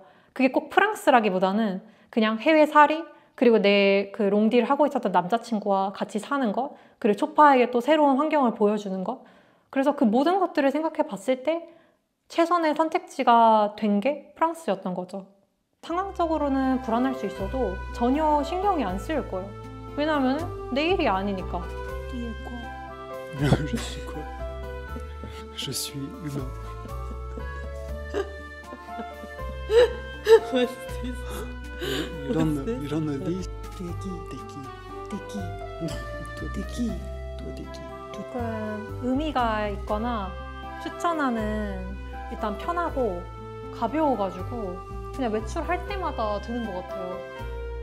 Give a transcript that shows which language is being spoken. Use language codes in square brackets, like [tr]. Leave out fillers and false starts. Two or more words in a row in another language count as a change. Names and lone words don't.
[ko] 그게 꼭 프랑스라기보다는 그냥 해외살이, 그리고 내 그 롱디를 하고 있었던 남자친구와 같이 사는 것, 그리고 초파에게 또 새로운 환경을 보여주는 것. 그래서 그 모든 것들을 생각해 봤을 때 최선의 선택지가 된 게 프랑스였던 거죠. 상황적으로는 불안할 수 있어도 전혀 신경이 안 쓰일 거예요. 왜냐하면 내 일이 아니니까. [fr] Je suis quoi? Je suis humain. [ko] 이런 어디? [fr] T'es qui? [ko] 조금 의미가 있거나 추천하는, 일단 편하고 가벼워가지고 그냥 외출할 때마다 드는 것 같아요.